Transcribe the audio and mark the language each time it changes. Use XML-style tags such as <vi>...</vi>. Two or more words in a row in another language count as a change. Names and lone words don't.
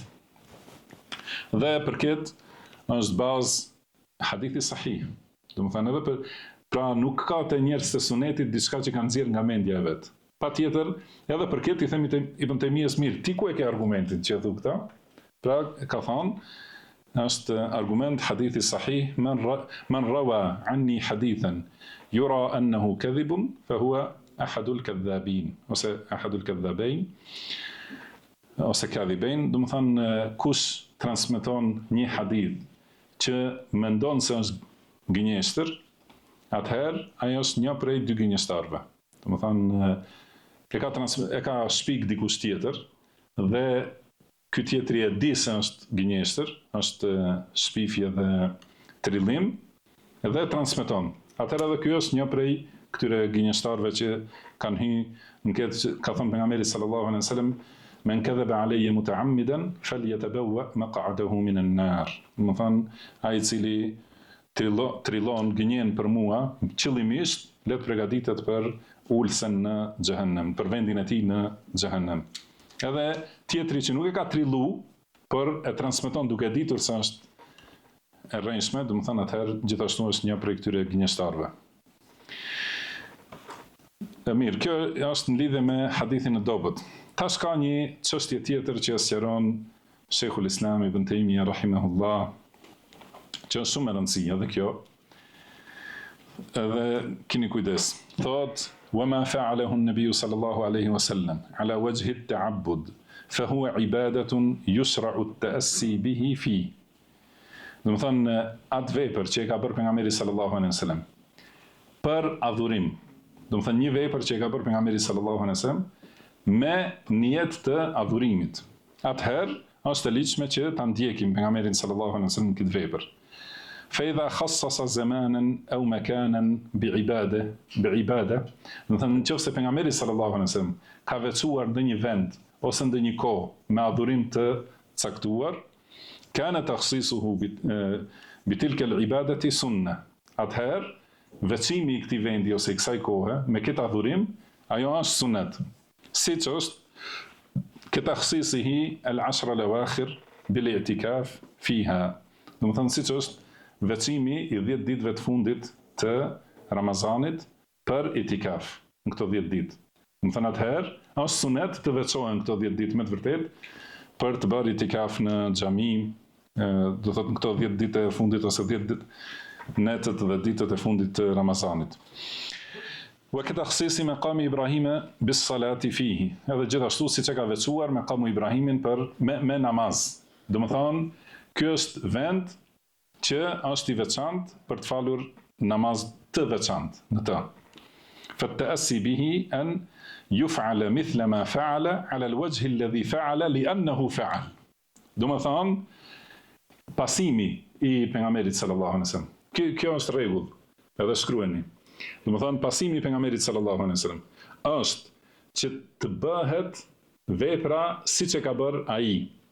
<sq>Dhe për këtë është bazë hadithi sahih. Do të thënë edhe pra nuk ka të njerëz të sunetit diçka që kanë nxjerrë nga mendja e vet. Patjetër, edhe për këtë i themi Ibn Taymijës mirë, ti ku e ke argumentin që e thu këta? Pra ka thënë është argument hadithi sahih,</sq> <ar>من روى عني حديثا يرى أنه كذب فهو أحد الكاذبين,</ar> <sq>ose</sq> <ar>أحد الكاذبين,</ar> <sq>ose kadhibain, do të thënë kush transmeton një hadith që mendon se është gënjeshtër, atëherë ajo është një prej dy gënjeshtarëve. Do të thënë e ka shpik dikush tjetër dhe ky tjetri e di se është gënjeshtër, është shpifje dhe trillim, dhe transmeton. Atëherë edhe ky është një prej këtyre gënjeshtarëve që kanë hyrë në këtë, ka thënë pejgamberi</sq> <ar>صلى الله عليه وسلم, من كذب علي متعمدا فليتبوأ مقعده من النار.</ar> <sq>Do të thonë, ai i cili trillon gënjen për mua, qëllimisht le të përgatitet për ulsen në xhehenem, për vendin e tij në xhehenem. Edhe tjetri që nuk e ka trillu, por e transmeton duke ditur se është e rrënjshme, do të thonë atëherë gjithashtu është një prej këtyre gënjeshtarëve. Mirë, kjo është në lidhje me hadithin e dobët. Tash ka një çështje tjetër që sqaron Sheikhul Islam Ibn Taymija rahimahullah, që është shumë e rëndësishme edhe kjo. Edhe keni kujdes. Thot:</sq> <ar>"وما فعله النبي صلى الله عليه وسلم على وجه التعبد فهو عبادة يشرع التأسي به فيه."</ar> <sq>Do të thonë atë vepër që e ka bërë pejgamberi</sq> <ar>صلى الله عليه وسلم</ar> <sq>për adhurim. Do të thonë një vepër që e ka bërë pejgamberi</sq> <ar>صلى الله عليه وسلم</ar> <sq>me nijet të adhurimit. Atëherë është e ligjshme që ta ndjekim pejgamberin</sq> <ar>صلى الله عليه وسلم</ar> <sq>këtë vepër.</sq> <ar>فإذا خصص زمانا أو مكانا بعبادة</ar> <sq>do të thonë nëse pejgamberi</sq> <ar>صلى الله عليه وسلم</ar> <sq>ka veçuar ndonjë vend ose ndonjë kohë me adhurim të caktuar,</sq> <ar>كان تخصيصه بتلك العبادة سنة.</ar> <sq>Atëherë veçimi i këtij vendi ose i kësaj kohe me këtë adhurim, ajo është sunet. Siç është</sq> <ar>كتخصيصه العشر الأواخر بالاعتكاف فيها.</ar> <sq>Do të thonë siç është veçimi i 10 ditëve të fundit të Ramazanit për itikaf në këto 10 ditë. Do të thonë atëherë është sunet të veçohen këto 10 ditë me të vërtetë për të bërë itikaf në xhami, do të thotë në këto 10 ditë e fundit ose 10 ditë netët dhe ditët e fundit të Ramazanit.</sq> <ar>وكتخصيصه مقام إبراهيم بالصلاة فيه.</ar> <sq>Edhe gjithashtu siç e ka veçuar maqamu Ibrahimin për me namaz. Do të thonë ky është vend që është i veçantë për të falur namaz të veçantë në të.</sq> <ar>فالتأسي به أن يفعل مثل ما فعل على الوجه الذي فعل لأنه فعل.</ar> <sq>Do të thonë pasimi i pejgamberit</sq> <ar>صلى الله عليه وسلم.</ar> <sq>Kjo është rregull, edhe shkruani. Do të thonë pasimi i pejgamberit</sq> <ar>صلى الله عليه وسلم</ar> <sq>është që të bëhet vepra siç e ka bërë ai.</sq>